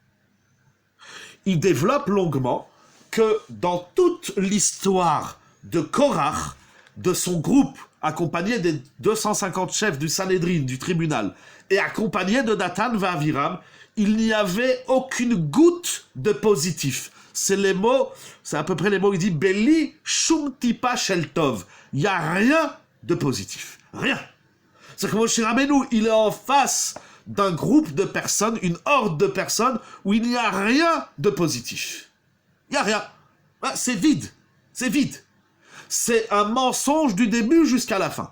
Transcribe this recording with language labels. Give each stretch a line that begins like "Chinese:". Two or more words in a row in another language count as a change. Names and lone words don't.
French: Il développe longuement que dans toute l'histoire de Korach, de son groupe, accompagné des 250 chefs du Sanhédrin, du tribunal, et accompagné de Dathan et Aviram, il n'y avait aucune goutte de positif. C'est les mots, c'est à peu près les mots, il dit «
Hebrew: בלי שום טיפה של טוב ».
French: Il n'y a rien de positif. Rien. C'est que Moshe Rabbeinu, il est en face d'un groupe de personnes, une horde de personnes, où il n'y a rien de positif. Il n'y a rien. C'est vide. C'est vide. C'est un mensonge du début jusqu'à la fin.